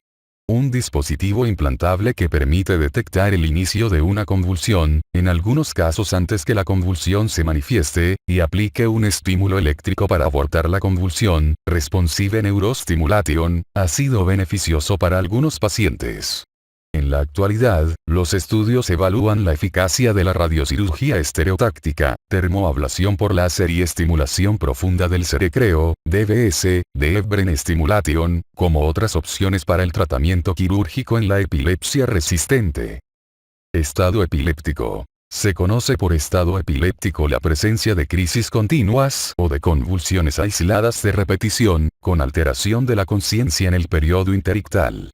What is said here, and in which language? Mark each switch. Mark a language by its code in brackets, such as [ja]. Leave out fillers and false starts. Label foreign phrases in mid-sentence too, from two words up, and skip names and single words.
[es] Un dispositivo implantable que permite detectar el inicio de una convulsión, en algunos casos antes que la convulsión se manifieste, y aplique un estímulo eléctrico para abortar la convulsión, [en] Responsive Neurostimulation, [es] ha sido beneficioso para algunos pacientes. En la actualidad, los estudios evalúan la eficacia de la radiocirugía estereotáctica, termoablación por láser y estimulación profunda del cerecreo, [en] DBS, Deep Brain Stimulation, [es] como otras opciones para el tratamiento quirúrgico en la epilepsia resistente. Estado epiléptico. Se conoce por estado epiléptico la presencia de crisis continuas o de convulsiones aisladas de repetición, con alteración de la conciencia en el periodo interictal.